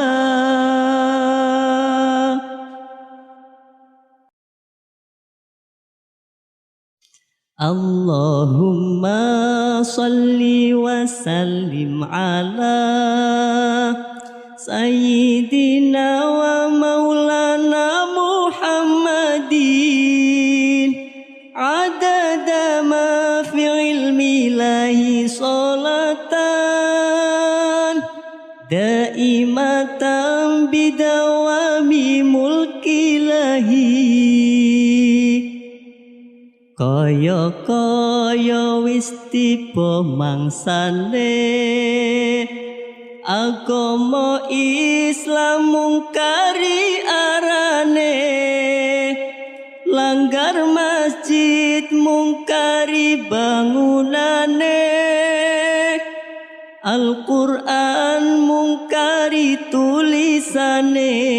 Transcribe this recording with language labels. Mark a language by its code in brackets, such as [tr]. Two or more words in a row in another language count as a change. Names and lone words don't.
[ar] اللهم صل وسلم على سيدنا ومولانا محمد عدد ما في علم الله صلاة دائمة بدوام ملك الله [jv] kaya wis tiba mangsane agama Islam mungkari arane langgar masjid mungkari bangunane Al-Qur'an mungkari tulisane